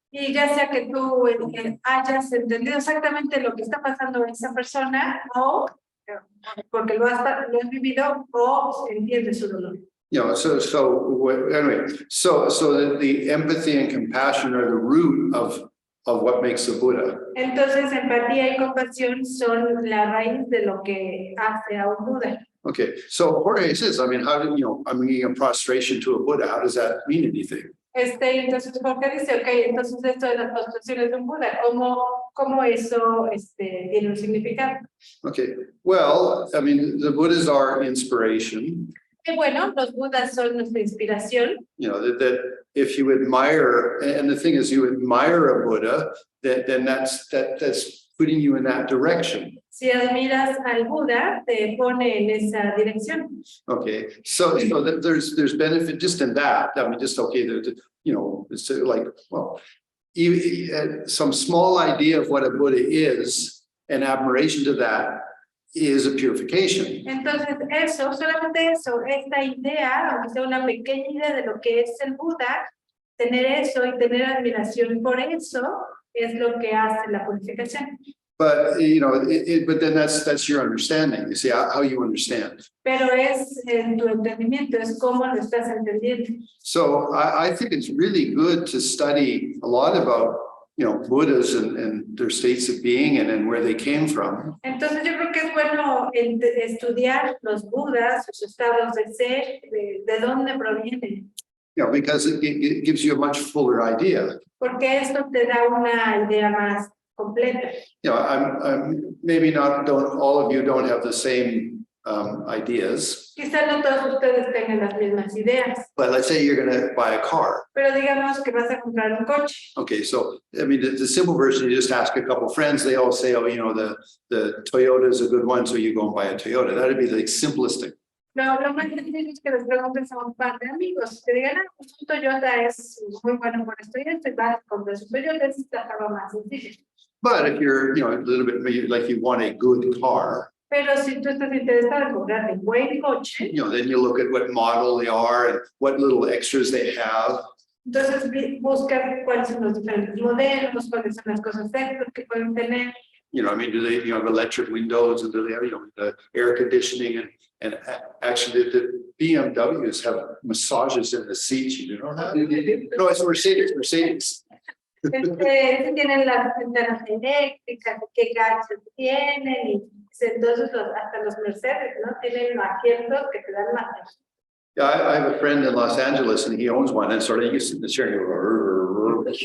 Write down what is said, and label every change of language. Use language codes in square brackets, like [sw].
[es] Y ya sea que tú hayas entendido exactamente lo que está pasando en esa persona o porque lo has vivido o entiendes su dolor. [en] You know, so anyway, so the empathy and compassion are the root of what makes a Buddha. [es] Entonces, empatía y compasión son la raíz de lo que hace a un Buda. [en] Okay, so Jorge says, I mean, how do you know? I'm giving a prostration to a Buddha. How does that mean anything? [es] Entonces Jorge dice, okay, entonces esto de las postraciones de un Buda, ¿cómo eso tiene un significado? [en] Okay, well, I mean, the Buddhas are inspiration. [es] Que bueno, los Budas son nuestra inspiración. [en] You know, that if you admire, and the thing is, you admire a Buddha, then that's putting you in that direction. [es] Si admiras al Buda, te pone en esa dirección. [en] Okay, so there's benefit just in that. I mean, just okay, you know, it's like, well, some small idea of what a Buddha is, and admiration to that is a purification. [es] Entonces, eso, solamente eso, esta idea, aunque sea una pequeña idea de lo que es el Buda, tener eso y tener admiración por eso es lo que hace la purificación. [en] But you know, but then that's your understanding. You see how you understand. [es] Pero es en tu entendimiento, es cómo lo estás entendiendo. [en] So I think it's really good to study a lot about, you know, Buddhas and their states of being and where they came from. [es] Entonces yo creo que es bueno estudiar los Budas, sus estados de ser, de dónde provienen. [en] You know, because it gives you a much fuller idea. [es] Porque esto te da una idea más completa. [en] You know, I'm maybe don't all of you don't have the same ideas, [es] Quizá no todos ustedes tengan las mismas ideas, [en] but let's say you're going to buy a car. [es] pero digamos que vas a comprar un coche. [en] Okay, so I mean, the simple version, you just ask a couple friends, they all say, oh, you know, the Toyota is a good one, so you go and buy a Toyota. That'd be the simplest thing. [es] Lo más difícil es que les preguntes a un par de amigos, que digan, ah, pues un Toyota es muy bueno por esto y esto, y vas a comprar su Toyota, es la forma más sencilla. [en] But if you're, you know, a little bit like you want a good car, [es] Pero si tú estás interesado en comprar un buen coche, [en] you know, then you look at what model they are and what little extras they have. [es] entonces busca cuáles son los diferentes modelos, cuáles son las cosas extras que pueden tener. [en] You know, I mean, do they, you know, have electric windows and do they have, you know, the air conditioning and actually the BMWs have massages in the seats, you know that? No, it's Mercedes. [es] Si tienen las ventanas eléctricas, qué gadgets tienen, y entonces hasta los Mercedes, ¿no? Tienen asientos que te dan masaje. [en] Yeah, I have a friend in Los Angeles and he owns one and sort of you sit in the chair and go.